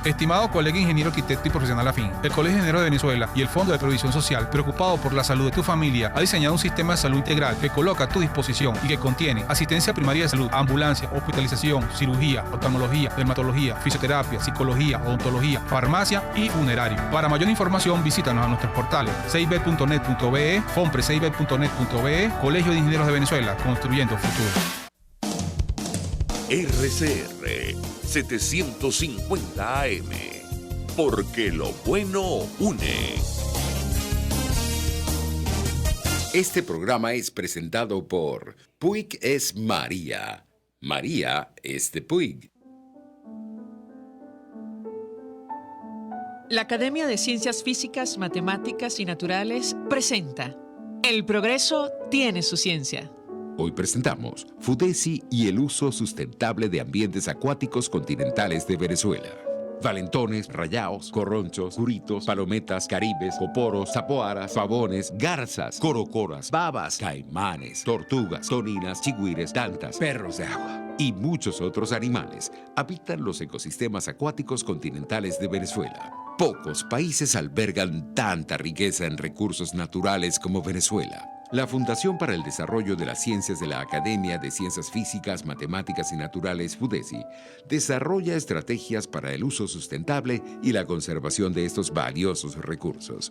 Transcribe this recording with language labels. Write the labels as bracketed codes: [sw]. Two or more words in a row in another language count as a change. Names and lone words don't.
[es] Estimado colega ingeniero, arquitecto y profesional afín, el Colegio de Ingenieros de Venezuela y el Fondo de Previsión Social, preocupado por la salud de tu familia, ha diseñado un sistema de salud integral que coloca a tu disposición y que contiene asistencia primaria de salud, ambulancia, hospitalización, cirugía, oftalmología, dermatología, fisioterapia, psicología, odontología, farmacia y funerario. Para mayor información, visítanos a nuestros portales cib.net.be, fonprescib.net.be, Colegio de Ingenieros de Venezuela, construyendo futuro. RCR 750 AM, porque lo bueno une. Este programa es presentado por Puig es María. María es de Puig. La Academia de Ciencias Físicas, Matemáticas y Naturales presenta El progreso tiene su ciencia. Hoy presentamos FUDESI y el uso sustentable de ambientes acuáticos continentales de Venezuela. Valentones, rayaos, corronchos, curitos, palometas, caribes, coporos, zapoaras, pavones, garzas, corocoras, babas, caimanes, tortugas, toninas, chigüires, tantas, perros de agua y muchos otros animales habitan los ecosistemas acuáticos continentales de Venezuela. Pocos países albergan tanta riqueza en recursos naturales como Venezuela. La Fundación para el Desarrollo de las Ciencias de la Academia de Ciencias Físicas, Matemáticas y Naturales, FUDESI, desarrolla estrategias para el uso sustentable y la conservación de estos valiosos recursos.